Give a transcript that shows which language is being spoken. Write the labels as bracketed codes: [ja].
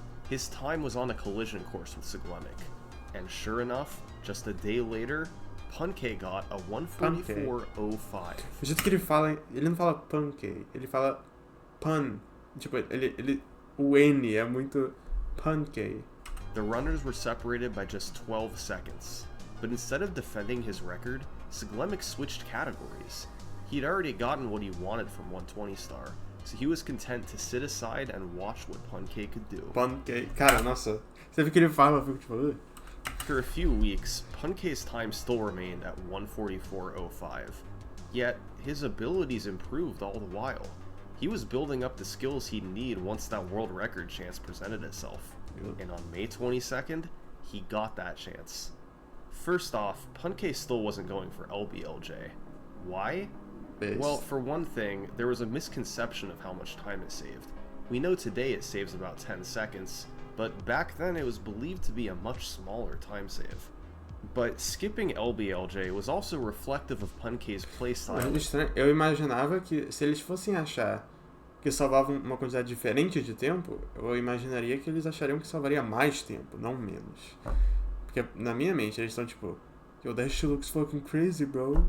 [en] His time was on a collision course with Siglemic, and sure enough, just a day later, Punkei got a 144.05. [pt] O jeito que ele não fala Punkei, ele fala Pun. Tipo, o N é muito Punkei. [en] The runners were separated by just 12 seconds, but instead of defending his record, Siglemic switched categories. He'd already gotten what he wanted from 120 star, so he was content to sit aside and watch what Punkei could do. [pt] Punkei. Cara, nossa. Sempre que ele fala, eu fico tipo... "Ugh." [en] For a few weeks, Punkei's time still remained at 144.05, yet his abilities improved all the while. He was building up the skills he'd need once that world record chance presented itself, and on May 22nd, he got that chance. First off, Punkei still wasn't going for LBLJ. Why? Base. Well, for one thing, there was a misconception of how much time it saved. We know today it saves about 10 seconds, but back then it was believed to be a much smaller time save. But skipping LBLJ was also reflective of Punkei's playstyle. [pt] Eu imaginava que se eles fossem achar que salvavam uma quantidade diferente de tempo, eu imaginaria que eles achariam que salvaria mais tempo, não menos. Porque na minha mente eles estão tipo, [en] yo, that shit looks fucking crazy, bro.